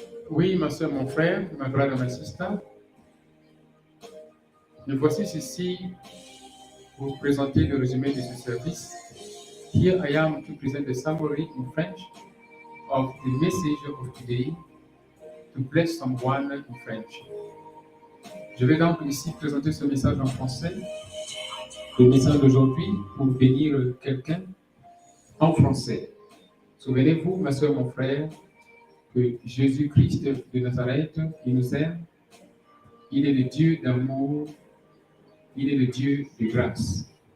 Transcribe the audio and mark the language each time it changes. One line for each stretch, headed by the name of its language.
French: Oui, ma soeur, mon frère,
English: my brother, my sister.
French: Me voici ici pour vous présenter le résumé de ce service.
English: Here I am to present a summary in French of the message of today to bless someone in French.
French: Je vais donc ici présenter ce message en français, le message d'aujourd'hui pour bénir quelqu'un en français. Souvenez-vous, ma soeur, mon frère, que Jésus-Christ de Nazareth, il nous aime, il est le Dieu d'amour, il est le Dieu de grâce.